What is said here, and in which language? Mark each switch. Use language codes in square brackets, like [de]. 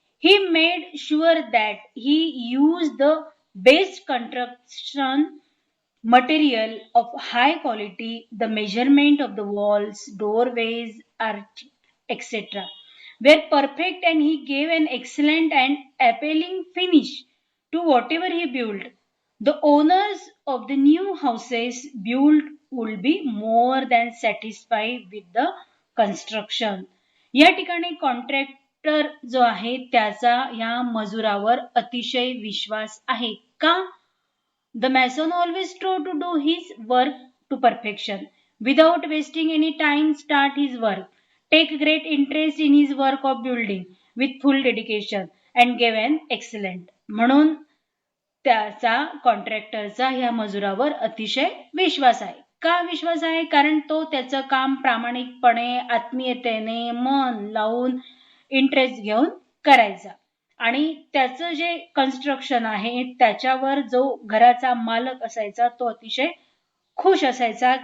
[en] He made sure that he used the best construction material of high quality, the measurement of the walls, doorways, arch, etc. were perfect, and he gave an excellent and appealing finish to whatever he built. The owners of the new houses built would be more than satisfied with the construction. [mr] या ठिकाणी contractor जो आहे त्याचा या मजुरावर अतिशय विश्वास आहे. का? [en] The mason always strove to do his work to perfection. Without wasting any time, start his work. Take great interest in his work of building with full dedication and give an excellent. [mr] म्हणून त्याचा कॉन्ट्रॅक्टरचा ह्या मजुरावर अतिशय विश्वास आहे. का विश्वास आहे? कारण तो त्याचं काम प्रामाणिकपणे, आत्मीयतेने, मन लावून, इंटरेस्ट घेऊन करायचा. आणि त्याचं जे कन्स्ट्रक्शन आहे त्याच्यावर जो घराचा मालक असायचा तो अतिशय खुश असायचा.